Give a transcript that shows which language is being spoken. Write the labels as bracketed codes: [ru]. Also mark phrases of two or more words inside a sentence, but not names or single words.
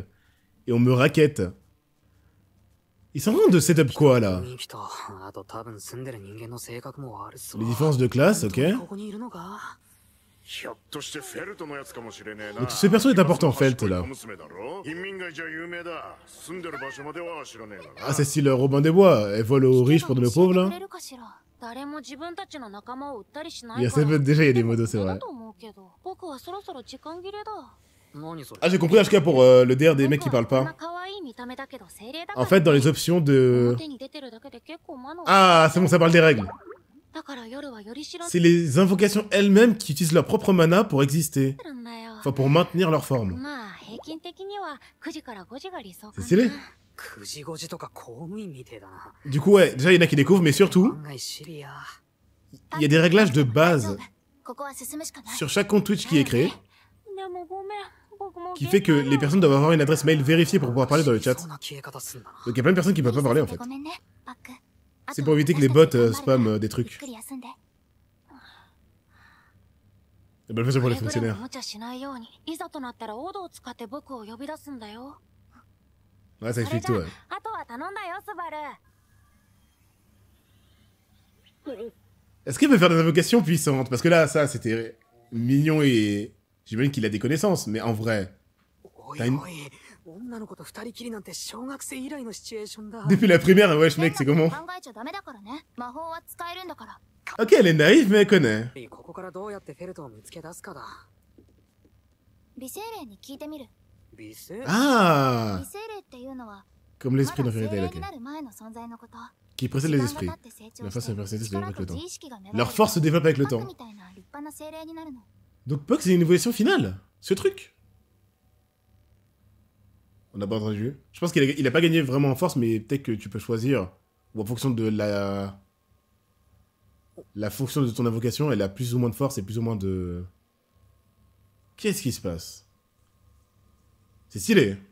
[fr] Et on me raquette. Ils sont vraiment de setup quoi, là? [ja] 生きた。あと多分住んでる人間の性格も悪そう。 [fr] Les différences de classe, ok. [ja] ここにいるのか？ひょっとしてフェルトのやつかもしれねえな [fr] Mais ce perso est important, Felt, là. [ja] 娘だろ貧民街じゃ有名だ住んでる場所までは知らねえがな [fr] Ah, c'est style Robin des Bois. Elle vole aux riches pour donner aux pauvres, [ja] 教え [fr] là. [ja] てくれるかしら？誰も自分たちの仲間を売ったりしな [fr] Il y [ja] い [fr] a [ja] から。 [fr] déjà, il y a des modos, c'est [ja] だ [fr] vrai. [ja] と思うけど、僕はそろそろ時間切れだ。何それ？ [fr] Ah, j'ai compris, HK, pour le DR des mecs qui parlent [ja] こんな [fr] pas. [ja] 可愛い見た目だけど精霊だから [fr] En fait, dans les options de... [ja] 表に出てるだけで結構魔の。 [fr] Ah, c'est bon, ça parle des règles. [ja] だから夜はより知ら [fr] C'est les invocations elles-mêmes qui utilisent leur propre mana pour exister. [ja] るんだよ。 [fr] Enfin, pour maintenir leur forme. [ja] まあ平均的には9時から5時が理想か [fr] C'est [ja] な。 [fr] stylé. [ja] 9時5時とか公務員みてえだな。 [fr] Du coup, ouais, déjà, il y en a qui découvrent, mais surtout, [ja] 案外シビア。 [fr] il y a des réglages de base [ja] ここは進むしかない。 [fr] sur chaque compte Twitch qui est créé, [ja] でもごめん。僕も [fr] qui fait que les personnes doivent avoir une adresse mail vérifiée pour pouvoir parler dans le chat. [ja] そんな消え方すんだな。 [fr] Donc il y a plein de personnes qui peuvent pas parler, en fait. [ja] ごめんね、バック。 [fr] C'est pour éviter que les bots spamment des [ja] ゆっ [fr] trucs. [ja] くり休んで。 [fr] Et ben, le fait pour les [ja] くれぐれも [fr] fonctionnaires. [ja] 無茶しないように。いざとなったらオードを使って僕を呼び出すんだよ。 [fr] Ouais, ça [ja] それ [fr] explique [ja] じゃ [fr] tout, ouais. [ja] あとは頼んだよ、スバル。 [fr] Est-ce qu'il peut faire des invocations puissantes? Parce que là, ça, c'était mignon et... J'imagine qu'il a des connaissances, mais en vrai... [ja] おい [fr] T'as une- [ja] おい女の子と二人きりなんて小学生以来のシチュエーションだ [fr] Depuis la primaire, wesh mec, c'est comment? [ja] 考えちゃダメだからね。魔法は使えるんだから。 [fr] Ok, elle est naïve, mais elle connaît. [ja] ここからどうやってフェルトを見つけ出すかだ美精霊に聞いてみる。美声 Ah! 美精霊っていうのは、 [fr] Comme [ja] ま [fr] l'esprit [ja] だ [fr] d'un [ja] 精 [en] fairy tale, [ja] 霊 [fr] ok. [ja] になる前の存在のこと。 [fr] Qui précède [ja] 時 [fr] les [ja] 間 [fr] esprits. [ja] が経って成長 [fr] La force et la [ja] して [fr] personnalité se développent [ja] 力 [fr] avec le [ja] と [fr] temps. [ja] 自意識が芽生える [fr] Leur force se développe avec le [ja] パク [fr] temps. [ja] みたいな立派な精霊になるの。 [fr] Donc Puck, c'est une évolution finale. Ce truc. On n'a pas entendu. Je pense qu'il a pas gagné vraiment en force, mais peut-être que tu peux choisir. Ou en fonction de la... La fonction de ton invocation, elle a plus ou moins de force et plus ou moins de... Qu'est-ce qui se passe? C'est stylé.